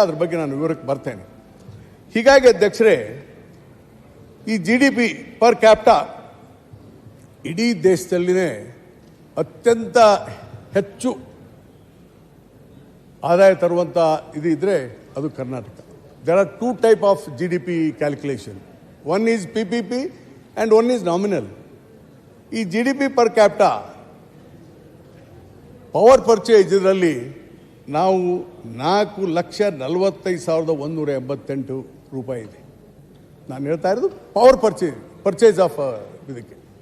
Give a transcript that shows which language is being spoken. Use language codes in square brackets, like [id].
[kn] ಅದ್ರ ಬಗ್ಗೆ ನಾನು ವಿವರಕ್ಕೆ ಬರ್ತೇನೆ. ಹೀಗಾಗಿ ಅಧ್ಯಕ್ಷರೇ, ಈ GDP ಪರ್ ಕ್ಯಾಪಿಟಾ ಇಡೀ ದೇಶದಲ್ಲಿನೇ ಅತ್ಯಂತ ಹೆಚ್ಚು ಆದಾಯ ತರುವಂಥ ಇದು ಇದ್ದರೆ ಅದು Karnataka. [en] There are 2 types of GDP calculation. One is PPP and one is nominal. [kn] ಈ GDP per capita power purchase ಇದರಲ್ಲಿ ನಾವು 4,45,188 ರೂಪಾಯಿ ಇದೆ. ನಾನು ಹೇಳ್ತಾ ಇರೋದು ಪವರ್ ಪರ್ಚೇಸ್ ಆಫ್ ಇದಕ್ಕೆ.